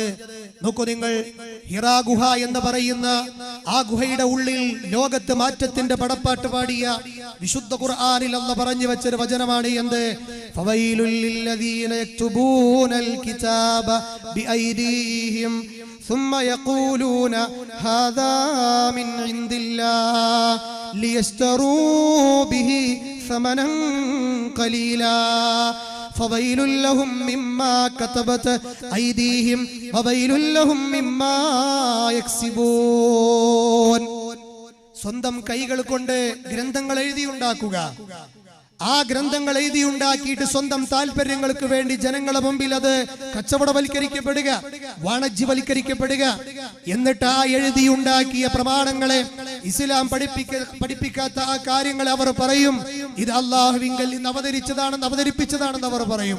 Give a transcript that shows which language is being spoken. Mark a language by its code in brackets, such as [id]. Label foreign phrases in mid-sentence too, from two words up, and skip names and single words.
[ml] നോക്കൂ നിങ്ങൾ, ഹിറാ ഗുഹ എന്ന് പറയുന്ന ആ ഗുഹയുടെ ഉള്ളിൽ ലോകത്ത് മാറ്റത്തിന്റെ പടപ്പാട്ട് പാടിയ വിശുദ്ധ ഖുർആനിൽ അല്ലാഹ് പറഞ്ഞു വെച്ചൊരു വചനമാണ് എന്ത്? [ar] فويل للذين يكتبون الكتاب بأيديهم ثم يقولون هذا من عند الله ليشتروا به ثمنا قليلا فويل لهم مما كتبت أيديهم وويل لهم مما يكسبون. [ml] സ്വന്തം കൈകൾ കൊണ്ട് ഗ്രന്ഥങ്ങൾ എഴുതിയുണ്ടാക്കുക, ആ ഗ്രന്ഥങ്ങൾ എഴുതിയുണ്ടാക്കിയിട്ട് സ്വന്തം താല്പര്യങ്ങൾക്ക് വേണ്ടി ജനങ്ങളുടെ മുമ്പിൽ അത് കച്ചവടവൽക്കരിക്കപ്പെടുക, വാണിജ്യവൽക്കരിക്കപ്പെടുക. എന്നിട്ട് ആ എഴുതിയുണ്ടാക്കിയ പ്രമാണങ്ങളെ, ഇസ്ലാം പഠിപ്പിക്കാത്ത ആ കാര്യങ്ങളെ അവർ പറയും ഇത് അല്ലാഹുവിങ്കൽ നിന്ന് അവതരിപ്പിച്ചതാണെന്ന് അവർ പറയും.